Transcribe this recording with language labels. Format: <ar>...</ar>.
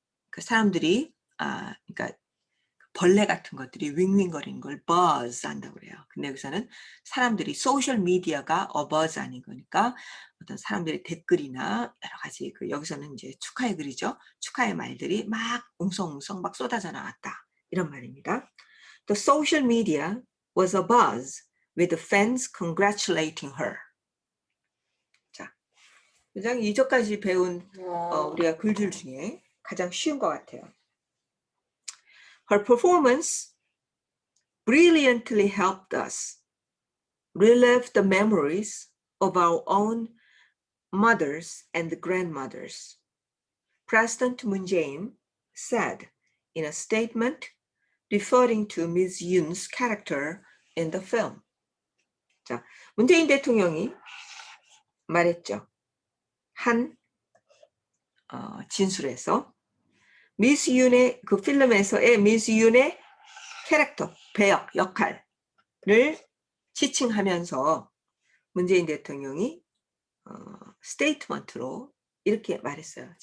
<ko>그 사람들이 그러니까 벌레 같은 것들이 윙윙거리는 걸 buzz 한다고 그래요. 근데 여기서는 사람들이 소셜 미디어가 a buzz 아닌 거니까 어떤 사람들의 댓글이나 여러 가지 여기서는 이제 축하의 글이죠. 축하의 말들이 막 웅성웅성 막 쏟아져 나왔다. 이런 말입니다.</ko> <en>The social media was a buzz with the fans congratulating her.</en> <ko>자, 가장 2절까지 배운 우리가 글들 중에 가장 쉬운 것 같아요.</ko> <en>Her performance brilliantly helped us relive the memories of our own mothers and grandmothers. President Moon Jae-in said in a statement referring to Ms. Yoon's character in the film.</en> <ko>자, 문재인 대통령이 말했죠. 한 진술에서 미스 윤의 그 필름에서의 미스 윤의 캐릭터, 배역, 역할을 지칭하면서 문재인 대통령이 스테이트먼트로 이렇게 말했어요.</ko>